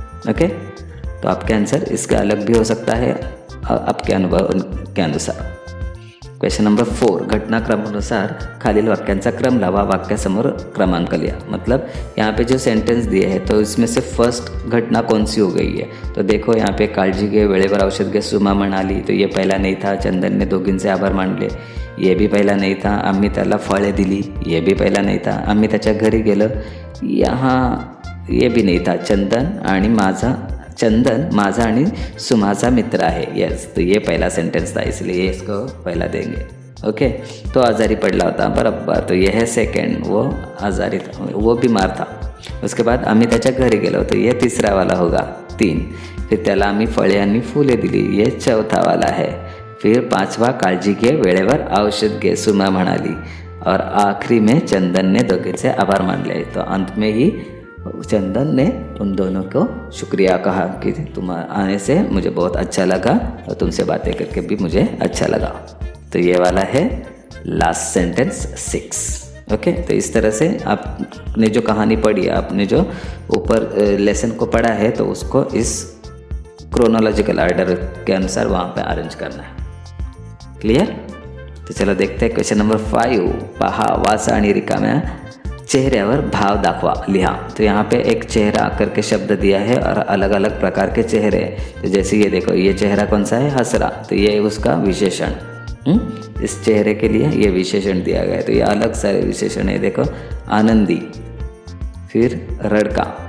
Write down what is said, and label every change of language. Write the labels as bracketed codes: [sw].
[hi] Okay, तो आपके answer इसका अलग भी हो सकता है आपके अनुभव के अनुसार। [mr] क्वेश्चन नंबर 4, घटनाक्रमानुसार खालील वाक्यांचा क्रम लावा, वाक्यासमोर क्रमांक लिया। [hi] मतलब यहाँ पे जो सेंटेंस दिए हैं तो इसमें से फर्स्ट घटना कौन सी हो गई है। तो देखो यहाँ पे [mr] काळजी घे, वेळेवर औषध घे, सुमा म्हणाली, [hi] तो ये पहला नहीं था। [mr] चंदन ने दोघींचे आभार मानले, [hi] ये भी पहला नहीं था। [mr] आम्ही त्याला फळे दिली, [hi] ये भी पहला नहीं था। [mr] आम्ही त्याच्या घरी गेलो, [hi] यहाँ ये भी नहीं था। [mr] चंदन माझा आणि सुमाचा मित्र आहे। [hi] यस, तो ये पहला सेंटेंस था, इसलिए इसको पहला देंगे। ओके, तो [mr] आज़ारी पडला होता, [hi] बराबर। तो ये है सेकंड, वो आज़ारी था, वो बीमार था। उसके बाद [mr] आम्ही त्याच्या घरी गेलो, [hi] तो ये तीसरा वाला होगा, 3। [mr] फिर त्याला आम्ही फळे आणि फुले दिली, [hi] ये चौथा वाला है। फिर 5वां [mr] काळजी घे, वेळेवर औषध घे, सुमा म्हणाली। [hi] और आखिरी में चंदन ने [mr] दोघींचे आभार मानले। [hi] तो अंत में ही चंदन ने उन दोनों को शुक्रिया कहा कि तुम आने से मुझे बहुत अच्छा लगा और तुमसे बातें करके भी मुझे अच्छा लगा। तो ये वाला है लास्ट सेंटेंस 6। ओके, तो इस तरह से आपने जो कहानी पढ़ी है, आपने जो ऊपर लेसन को पढ़ा है, तो उसको इस क्रोनोलॉजिकल ऑर्डर के अनुसार वहाँ पे अरेंज करना है। क्लियर? तो चलो देखते हैं क्वेश्चन नंबर 5। [mr] पहा, वाचा आणि रिकाम्या चेहऱ्यावर भाव दाखवा, लिहा। [hi] तो यहाँ पे एक चेहरा करके शब्द दिया है और अलग अलग प्रकार के चेहरे हैं। तो जैसे ये देखो, ये चेहरा कौन सा है, हंस रहा, तो ये उसका विशेषण। इस चेहरे के लिए ये विशेषण दिया गया है। तो ये अलग सारे विशेषण है, देखो, आनंदी, फिर रड़का।